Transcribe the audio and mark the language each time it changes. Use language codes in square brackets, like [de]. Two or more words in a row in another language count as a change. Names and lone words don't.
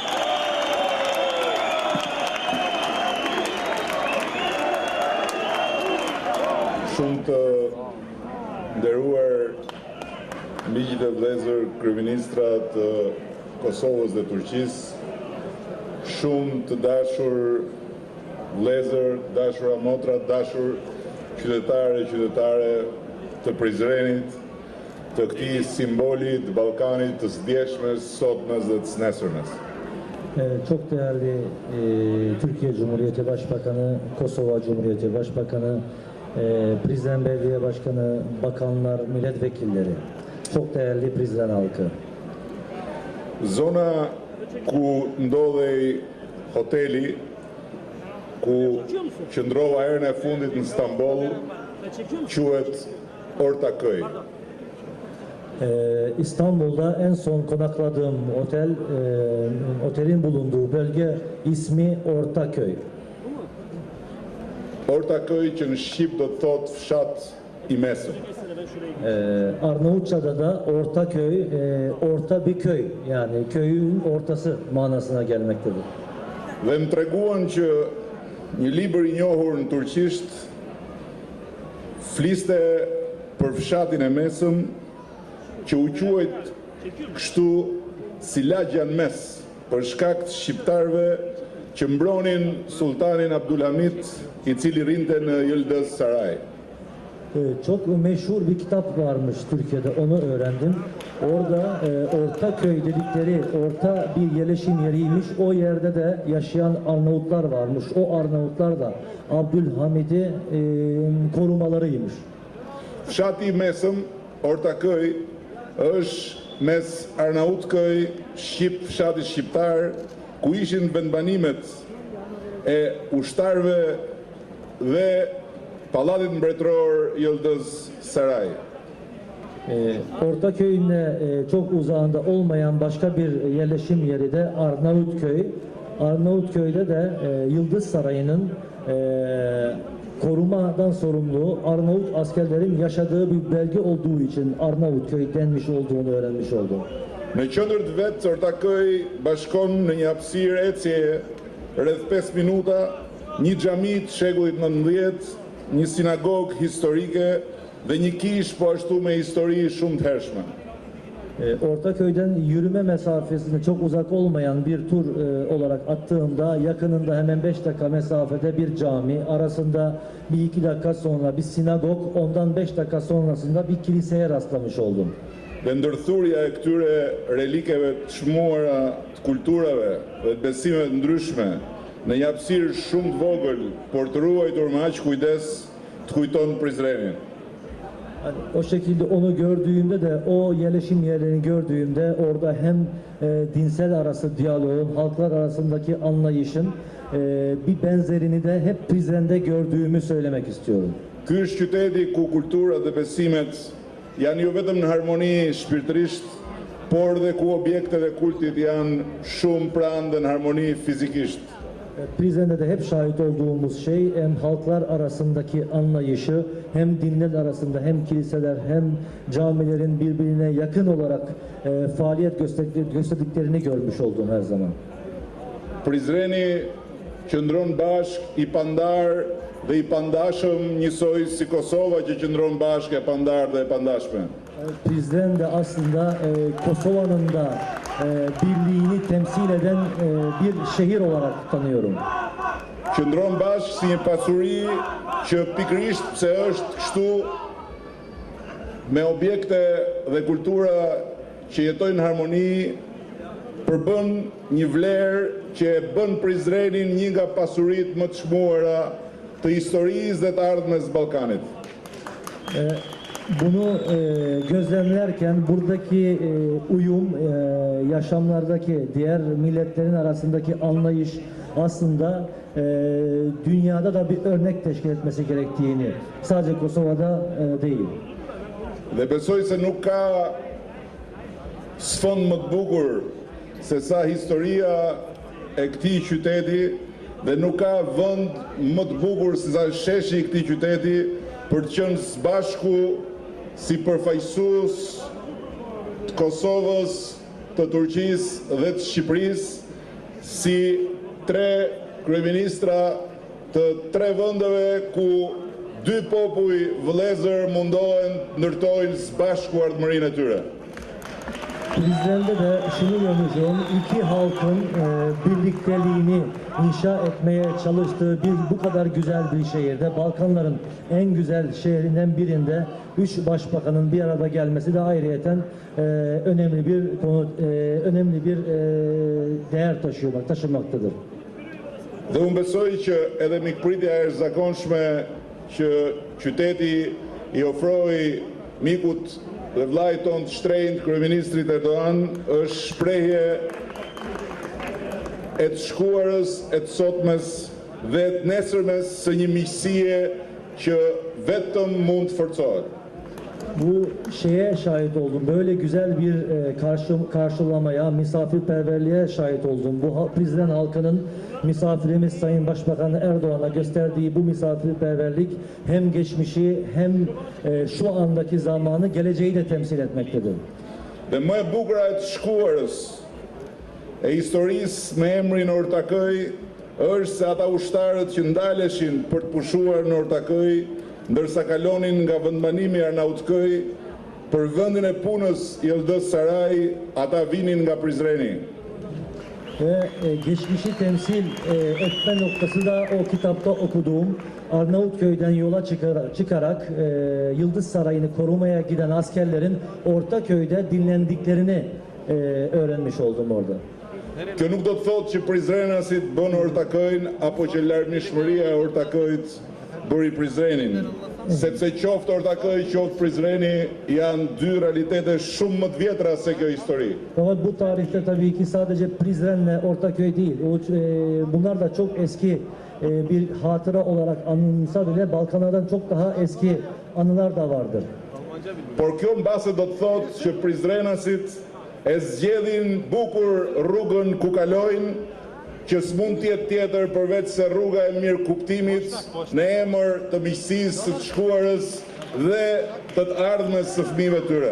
[sq] Shumë të nderuar miqtë dhe vëllezër kryeministra të Kosovës dhe Turqisë, shumë të dashur vëllezër, dashura motra, dashur qytetare të Prizrenit, të këtij simboli të Ballkanit, të sdjeshmes, sotmes dhe të nesërmes. [tr] Çok değerli Türkiye Cumhuriyeti Başbakanı, Kosova Cumhuriyeti Başbakanı, Prizren Belediye Başkanı, bakanlar, milletvekilleri, çok değerli Prizren halkı. [sq] Zona ku ndodhej hoteli, ku qëndrova herën e fundit në Stamboll, quhet Ortaköy. [tr] İstanbul'da en son konakladığım otelin bulunduğu bölge ismi Ortaköy. [sq] Ortaköy që në Shqip do të thotë fshat I mesëm. [tr] Arnavutça'da da Ortaköy, orta bir köy, yani köyün ortası manasına gelmektedir. [sq] Dhe më treguan që një libër I njohur në turqisht fliste për fshatin e mesëm që u quajt kështu si lagja në mes për shkak të shqiptarëve që mbronin Sultanin Abdulhamit I cili rinte në Yıldız Saray. [tr] Çok meşhur bir kitap varmış Türkiye'de, onu öğrendim. Orada Ortaköy dedikleri orta bir yerleşim yeriymiş. O yerde de yaşayan Arnavutlar varmış. O Arnavutlar da Abdülhamid'i korumalarıymış. [sq] Fshati I mesëm, Ortaköy, është mes Arnavutköy, Shqip, fshati shqiptar, ku ishin vendbanimet e ushtarëve dhe Pallatit Mbretëror Yıldız Saray. [tr] Ortaköy'ün çok uzağında olmayan başka bir yerleşim yeri de Arnavutköy. Arnavutköy'de de Yıldız Sarayı'nın korumadan sorumlu Arnavut askerlerin yaşadığı bir bölge olduğu için Arnavutköy denmiş olduğunu öğrenmiş oldum. [sq] Në qendër të vet, Ortaköy bashkon në një hapësirë ecje rreth 5 minuta, një xhami të shekullit 19, një sinagogë historike dhe një kishë po ashtu me histori shumë të hershme. [tr] Ortaköy'den yürüme mesafesinde çok uzak olmayan bir tur olarak attığımda yakınında hemen 5 dakika mesafede bir cami, arasında bir 2 dakika sonra bir sinagog, ondan 5 dakika sonrasında bir kiliseye rastlamış oldum. [sq] Dhe ndërthurja e këtyre relikeve të çmuara të kulturave dhe të besimeve të ndryshme në një hapësirë shumë të vogël, por të ruajtur me aq kujdes, të kujton Prizrenin. [tr] O şekilde onu gördüğümde de, o yerleşim yerlerini gördüğümde orada hem dinsel arası diyaloğun, halklar arasındaki anlayışın bir benzerini de hep Prizren'de gördüğümü söylemek istiyorum. [sq] Ky është qyteti ku kultura dhe besimet janë jo vetëm në harmoni shpirtërisht, por dhe ku objektet e kultit janë shumë pranë dhe në harmoni fizikisht. [tr] Prizren'de de hep şahit olduğumuz şey hem halklar arasındaki anlayışı, hem dinler arasında, hem kiliseler, hem camilerin birbirine yakın olarak faaliyet gösterdiklerini görmüş oldum her zaman. [sq] Prizreni qëndron bashk I pandar dhe I pandashëm njësoj si Kosova që qëndron bashk e pandar dhe e pandashme. [tr] Prizren de aslında Kosova'nın da birliğini temsil eden bir şehir olarak tanıyorum. [sq] Qëndron bashk si një pasuri që pikërisht pse është kështu me objekte dhe kultura që jetojnë në harmoni përbën një vlerë që e bën Prizrenin një nga pasuritë më të çmuara të historisë dhe të ardhmes Ballkanit. [tr] Bunu gözlemlerken buradaki uyum, yaşamlardaki diğer milletlerin arasındaki anlayış aslında dünyada da bir örnek teşkil etmesi gerektiğini, sadece Kosova'da değil. [sq] Dhe besoj se nuk ka sfond më të bukur se sa historia e këtij qyteti dhe nuk ka vend më të bukur se sa sheshi I këtij qyteti për të qenë së bashku si përfaqësues të Kosovës të Turqisë dhe të Shqipërisë si tre kryeministra të tre vendeve ku dy popuj vëllezër mundohen ndërtojnë së bashku ardhmërinë e tyre. [tr] Prizren'de de şunu görmüşüm, iki halkın birlikteliğini inşa etmeye çalıştığı bu kadar güzel bir şehirde, Balkanların en güzel şehrinden birinde 3 başbakanın bir arada gelmesi de ayrıyeten önemli bir konu, önemli bir değer taşımaktadır. [sq] Dhe unë besoj që edhe mikpritja e jashtëzakonshme që qyteti i ofroi mikut dhe vllait ton të shtrenjtë kryeministrit Erdogan është shprehje e të shkuarës, e të sotmes dhe të nesërmes së një miqësie që vetëm mund të forcohet. [tr] Bu şeye şahit oldum. Böyle güzel bir karşılamaya, misafirperverliğe şahit oldum. Bu Prizren halkının misafirimiz Sayın Başbakan Erdoğan'a gösterdiği bu misafirperverlik hem geçmişi hem şu andaki zamanı, geleceği de temsil etmektedir. [sq] Dhe më e bukur e të shkuarës e historisë me emrin Ortakëy është se ata ushtarët që ndaleshin për të pushuar në Ortakëy, ndërsa kalonin nga vendbanimi Arnautkëy për vendin e punës Yıldız Saray, ata vinin nga Prizreni. [tr] Ve geçmişi temsil etme noktası da o kitapta okuduğum Arnavutköy'den yola çıkarak Yıldız Sarayı'nı korumaya giden askerlerin Ortaköy'de dinlendiklerini öğrenmiş oldum orada. [sq] Kjo nuk do të thotë që Prizrenasit bën Ortakëyn apo që larmishmëria e Ortakëyt bëri Prizrenin, sepse qoftë Ortakëy, qoftë Prizreni janë dy realitete shumë më të vjetra se kjo histori. [tr] Fakat bu tarihte tabii ki sadece Prizren'le Ortaköy değil. Bunlar da çok eski bir hatıra olarak anılsa bile Balkanlardan çok daha eski anılar da vardır. [sq] Por kjo mbase do të thotë që Prizrenasit e zgjedhin bukur rrugën ku kalojnë, që s'mund tjetë tjetër përveç se rruga e mirë kuptimit në emër të miqësisë së të shkuarës dhe të ardhmes së fëmijëve tyre.